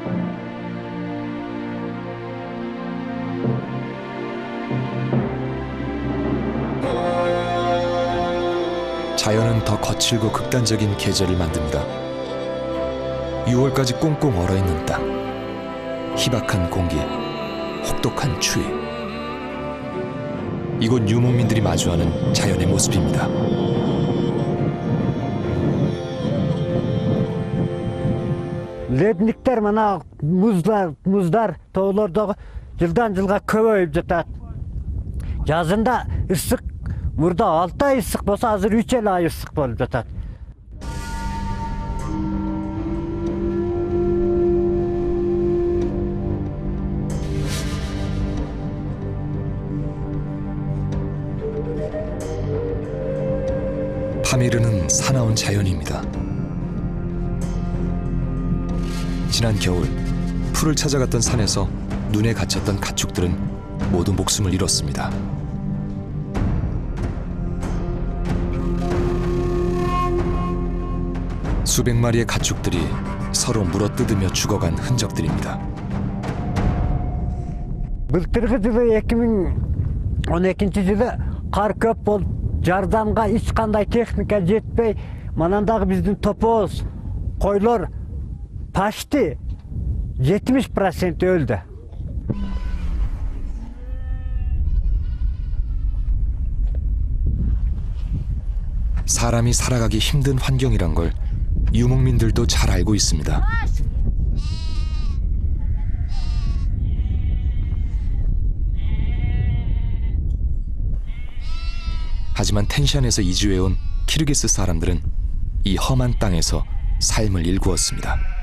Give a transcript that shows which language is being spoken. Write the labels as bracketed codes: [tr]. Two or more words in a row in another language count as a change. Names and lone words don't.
[ko] 자연은 더 거칠고 극단적인 계절을 만듭니다. 6월까지 꽁꽁 얼어있는 땅, 희박한 공기, 혹독한 추위. 이곳 유목민들이 마주하는 자연의 모습입니다. [ky] Ледниктер мына муздар таулардағы жылдан жылға көбейіп жатады. Жазында ыстық, мұрда 6 ай ыстық болса, азыр 3 ай ыстық болып жатады. [ko] 파미르는 사나운 자연입니다. 지난 겨울 풀을 찾아갔던 산에서 눈에 갇혔던 가축들은 모두 목숨을 잃었습니다. 수백 마리의 가축들이 서로 물어뜯으며 죽어간 흔적들입니다. [ky] Былтырғы жылы 2012 жылы қар көп болып, жардамға ешқандай техника жетпей, манандағы біздің топоз, қойлар почти 70% өлді. [ko] 사람이 살아가기 힘든 환경이란 걸 유목민들도 잘 알고 있습니다. 하지만 텐샨에서 이주해온 키르기스 사람들은 이 험한 땅에서 삶을 일구었습니다.